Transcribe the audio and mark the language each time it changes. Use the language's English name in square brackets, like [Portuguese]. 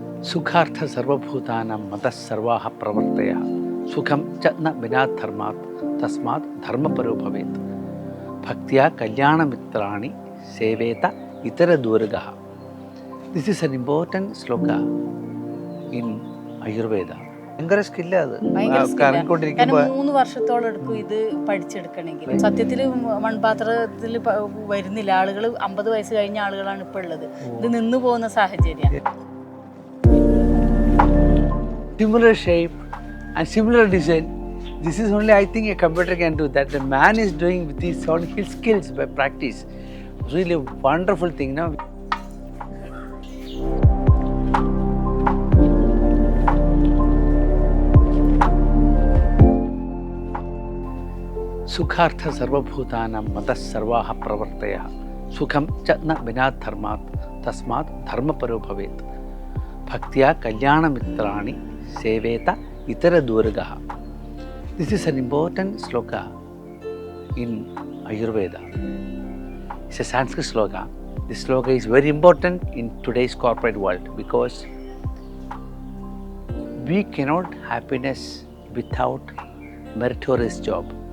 [Sanskrit] सुखार्थ सर्वभूतानां मतः सर्वाः प्रवर्तयः सुखं च न विनात् धर्मात् तस्मात् धर्मपरो भवेत् भक्त्या कल्याणमित्राणि सेवेत इतरदूरगः. [English] This is an important sloka in Ayurveda. [Malayalam] ഭയങ്കര സ്കില്ല അത് കറങ്ങിക്കൊണ്ടിരിക്കുമ്പോൾ 3 വർഷത്തോളം എടുക്കും ഇത് പഠിച്ചെടുക്കണമെങ്കിൽ. സത്യത്തിൽ മൺപാത്രത്തിൽ വരുന്നില്ല ആളുകൾ. 50 വയസ്സ് കഴിഞ്ഞ ആളുകളാണ് ഇപ്പോൾ ഉള്ളത്. ഇത് നിന്നു പോകുന്ന സാഹചര്യം. [English] Similar shape and similar design. This is only, I think, a computer can do that. The man is doing with his own skills by practice. Really a wonderful thing, no? [Sanskrit] सुखार्थ सर्वभूतानां मतः सर्वाः प्रवर्तयः सुखं च न विनात् धर्मात् तस्मात् धर्मपरो भवेत् भक्त्या कल्याणमित्राणि सेवेत इतरदूरगः. [English] This is an important sloka in Ayurveda. It's a Sanskrit sloka. This sloka is very important in today's corporate world because we cannot happiness without meritorious job.